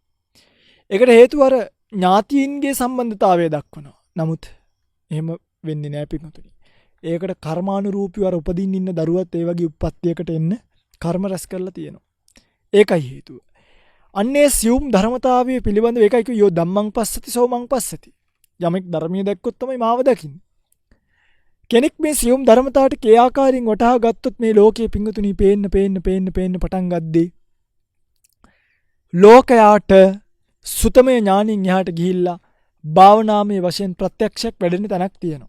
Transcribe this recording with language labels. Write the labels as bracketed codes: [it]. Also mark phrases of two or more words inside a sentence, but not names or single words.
[si] ඒකට හේතුව අර ඥාතීන්ගේ සම්බන්ධතාවය දක්වනවා. නමුත් එහෙම වෙන්නේ නැහැ පිටුතුනි. ඒකට කර්මානුරූපීව අර උපදින්න ඉන්න දරුවත් ඒ වගේ උප්පත්තියකට එන්න කර්ම රැස් කරලා තියෙනවා. ඒකයි හේතුව. අන්නේ සියුම් ධර්මතාවයේ පිළිබඳව ඒකයි කිව්වේ [pi] යෝ ධම්මං පස්සති සෝමං පස්සති. [si] යමෙක් ධර්මයේ දැක්කොත් තමයි මාව දකින්නේ. කෙනෙක් මේ සියුම් ධර්මතාවට කේ ආකාරයෙන් වටහා ගත්තොත් මේ ලෝකයේ පිංගුතුනි පේන්න පටන් ගද්දී ලෝකයාට සුතමය ඥානින් එහාට ගිහිල්ලා භාවනාමය වශයෙන් ප්‍රත්‍යක්ෂයක් වැඩෙන තැනක් තියෙනවා.